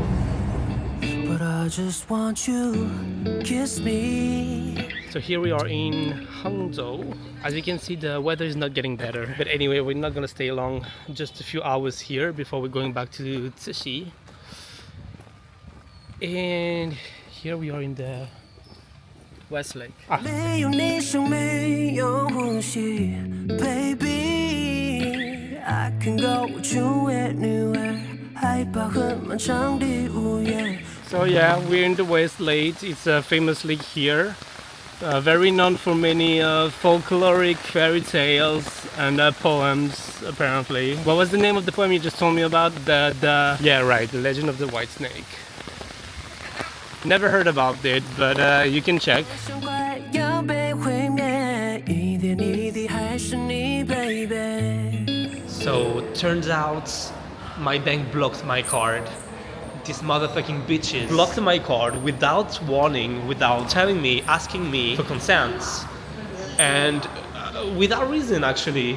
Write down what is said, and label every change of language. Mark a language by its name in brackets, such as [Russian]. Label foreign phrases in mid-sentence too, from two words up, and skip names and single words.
[English] But I just want you, kiss me. So here we are in Hangzhou. As you can see, the weather is not getting better. But anyway, we're not gonna stay long, just a few hours here before we're going back to Cixi. And here we are in the Westlake. [Chinese] 没有你像没有呼吸 [English] Baby I can go with you anywhere [Chinese] 害怕很漫长的午夜 [English] So yeah, we're in the Westlake. It's famous lake here. Very known for many folkloric fairy tales and poems, apparently. What was the name of the poem you just told me about? Yeah, right, The Legend of the White Snake. Never heard about it, but you can check. [Chinese] 想快要被毁灭一点一滴还是你 baby [English] So, turns out my bank blocked my card. These motherfucking bitches blocked my card without warning, without telling me, asking me for consent. And without reason, actually.